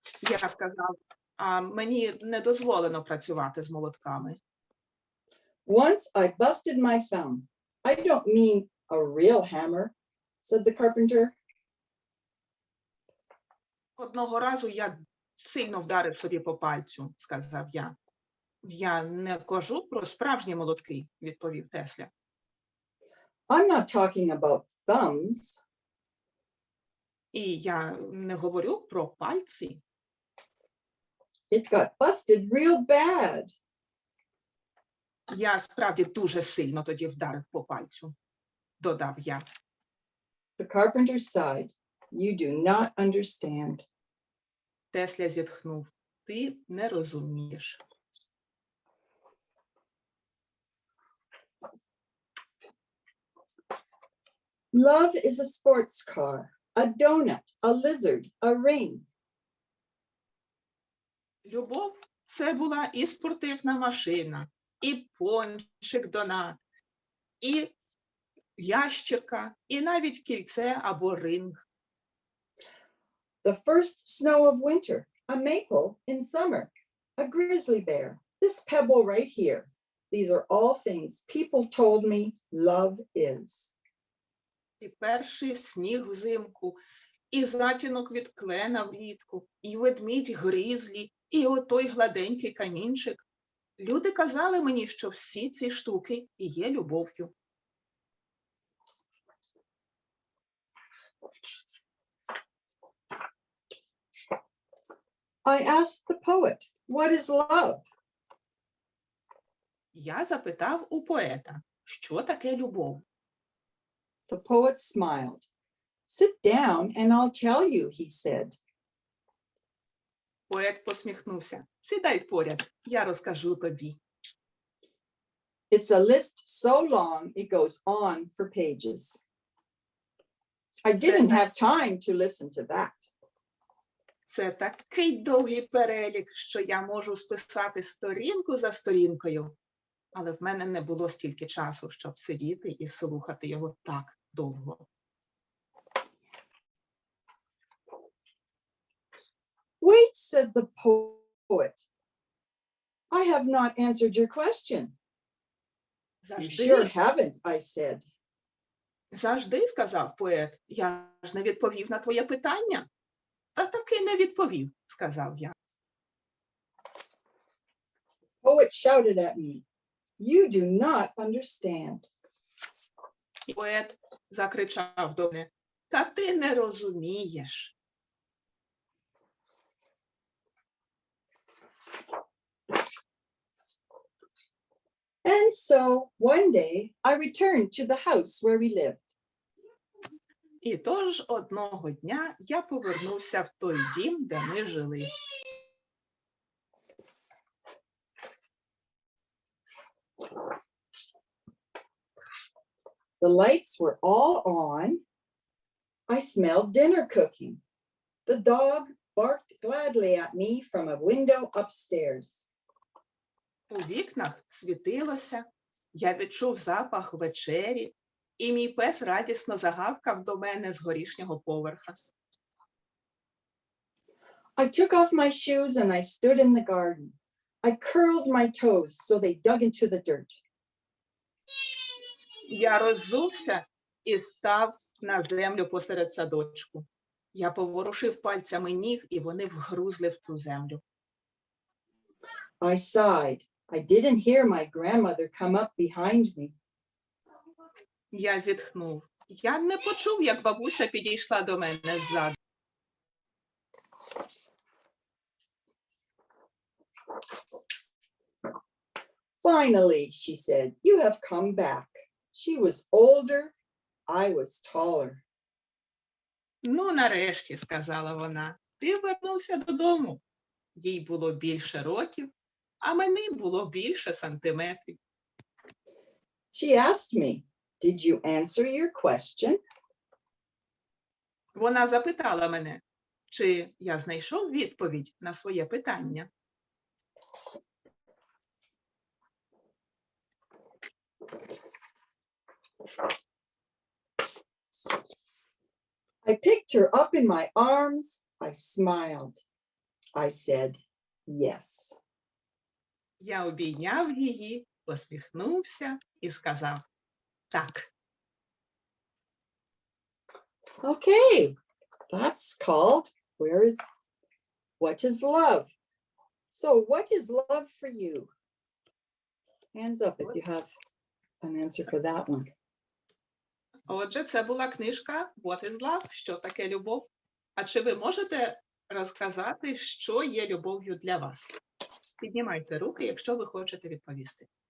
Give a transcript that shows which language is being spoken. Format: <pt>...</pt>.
<uk>Я сказав, мені не дозволено працювати з молотками.</uk> <en>Once I busted my thumb. I don't mean a real hammer, said the carpenter.</en> <uk>Одного разу я сильно вдарив собі по пальцю, сказав я. Я не кажу про справжні молотки, відповів Тесля.</uk> <en>I'm not talking about thumbs.</en> <uk>І я не говорю про пальці.</uk> <en>It got busted real bad.</en> <uk>Я справді дуже сильно тоді вдарив по пальцю, додав я.</uk> <en>The carpenter sighed. You do not understand.</en> <uk>Тесля зітхнув. Ти не розумієш.</uk> <en>Love is a sports car, a donut, a lizard, a ring.</en> <uk>Любов – це була і спортивна машина, і пончик донат, і ящерка, і навіть кільце або ринг.</uk> <en>The first snow of winter, a maple in summer, a grizzly bear, this pebble right here. These are all things people told me love is.</en> <uk>І перший сніг взимку, і затінок від клена влітку, і ведмідь грізлі, і отой гладенький камінчик. Люди казали мені, що всі ці штуки і є любов'ю.</uk> <en>I asked the poet, what is love?</en> <uk>Я запитав у поета, що таке любов.</uk> <en>The poet smiled. Sit down and I'll tell you, he said.</en> <uk>Поет посміхнувся. Сідай поряд, я розкажу тобі.</uk> <en>It's a list so long it goes on for pages. I didn't have time to listen to that.</en> <uk>Це такий довгий перелік, що я можу списати сторінку за сторінкою. Але в мене не було стільки часу, щоб сидіти і слухати його так довго.</uk> <en>Wait, said the poet. I have not answered your question. You sure</en> <uk>Завжди,</uk> <en>haven't, I said.</en> <uk>завжди, сказав поет, я ж не відповів на твоє питання. Та таки не відповів, сказав я.</uk> <en>Poet shouted at me. You do not understand.</en> <uk>І поет закричав до мене, та ти не розумієш.</uk> <en>And so one day I returned to the house where we lived.</en> <uk>І тож одного дня я повернувся в той дім, де ми жили.</uk> <en>The lights were all on. I smelled dinner cooking. The dog barked gladly at me from a window upstairs.</en> <uk>У вікнах світилося, я відчув запах вечері, і мій пес радісно загавкав до мене з горішнього поверха.</uk> <en>I took off my shoes and I stood in the garden. I curled my toes so they dug into the dirt.</en> <uk>Я роззувся і став на землю посеред садочку. Я поворушив пальцями ніг, і вони вгрузли в ту землю.</uk> <en>I sighed. I didn't hear my grandmother come up behind me.</en> <uk>Я зітхнув. Я не почув, як бабуся підійшла до мене ззаду.</uk> <en>Finally, she said, you have come back. She was older, I was taller.</en> <uk>Ну, нарешті, сказала вона, ти вернувся додому. Їй було більше років, а мені було більше сантиметрів.</uk> <en>She asked me, did you answer your question?</en> <uk>Вона запитала мене, чи я знайшов відповідь на своє питання.</uk> <en>I picked her up in my arms. I smiled. I said, yes.</en> <uk>Я обійняв її, посміхнувся і сказав «так».</uk> <en>Okay, that's called What is Love? So what is love for you? Hands up if you have an answer for that one.</en> <uk>Отже, це була книжка «What is love?» Що таке любов? А чи ви можете розказати, що є любов'ю для вас? Піднімайте руки, якщо ви хочете відповісти.</uk>